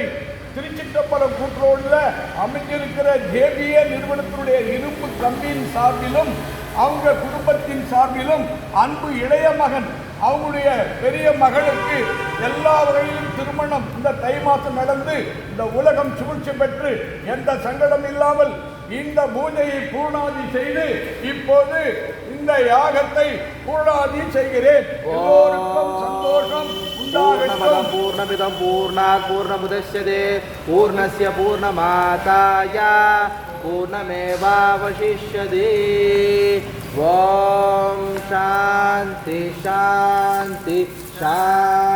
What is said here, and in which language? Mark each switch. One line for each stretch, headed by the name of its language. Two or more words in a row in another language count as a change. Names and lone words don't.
Tamil: திருச்சிற்றம்பலம் கூட்டுறவுல அமைஞ்சிருக்கிற ஜேபிஏ நிறுவனத்தினுடைய இரும்பு கம்பியின் சார்பிலும், அவங்க குடும்பத்தின் சார்பிலும், அன்பு இளைய மகன் அவங்களுடைய பெரிய மகளுக்கு எல்லா வகையிலும் திருமணம் இந்த தை மாதம் நடந்து இந்த உலகம் சுழற்சி பெற்று எந்த சங்கடம் இல்லாமல் இந்த பூஜையை பூர்ணாதி செய்து இப்போது இந்த யாகத்தை பூர்ணாதி செய்கிறேன். எல்லோருக்கும் சந்தோஷம் உண்டாகட்டும்.
Sanskrit: பூர்ணமிதம் பூர்ணாத் பூர்ணமுதச்யதே பூர்ணஸ்ய பூர்ணமாதாய பூர்ணமேவாவசிஷ்யதே. ஓம் சாந்தி சாந்தி சாந்தி.